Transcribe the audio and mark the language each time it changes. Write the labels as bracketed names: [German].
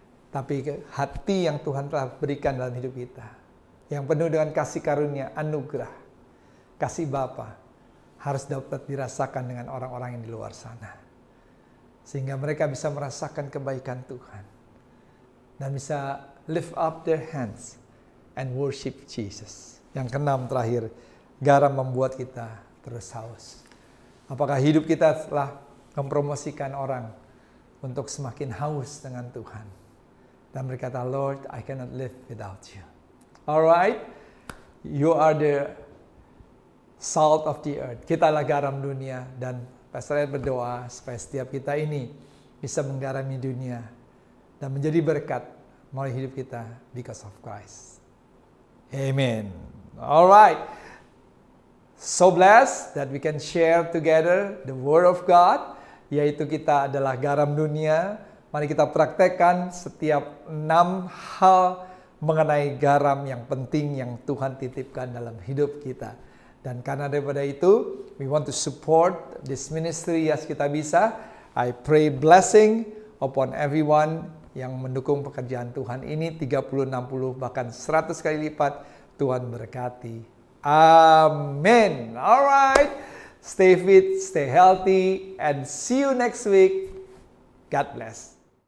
[Indonesian] Tapi hati yang Tuhan telah berikan dalam hidup kita, yang penuh dengan kasih karunia, anugerah, kasih Bapa, harus dapat dirasakan dengan orang-orang yang di luar sana. Sehingga mereka bisa merasakan kebaikan Tuhan. Dan bisa [English] lift up their hands and worship Jesus. [Indonesian] Yang keenam terakhir, garam membuat kita terus haus. Apakah hidup kita telah mempromosikan orang untuk semakin haus dengan Tuhan? Dan berkata, [English] Lord, I cannot live without you. Alright, you are the salt of the earth. [Indonesian] Kita adalah garam dunia, dan Pastor Ed berdoa supaya setiap kita ini bisa menggarami dunia dan menjadi berkat melalui hidup kita [English] because of Christ. Amen. Alright. So blessed that we can share together the Word of God, [Indonesian] yaitu kita adalah garam dunia. Mari kita praktekkan setiap 6 hal mengenai garam yang penting yang Tuhan titipkan dalam hidup kita. Dan karena daripada itu, [English] we want to support this ministry as [Indonesian] kita bisa. [English] I pray blessing upon everyone [Indonesian] yang mendukung pekerjaan Tuhan ini 30, 60, bahkan 100 kali lipat. Tuhan berkati. Amin. Alright. [English] Stay fit, stay healthy, and see you next week. God bless.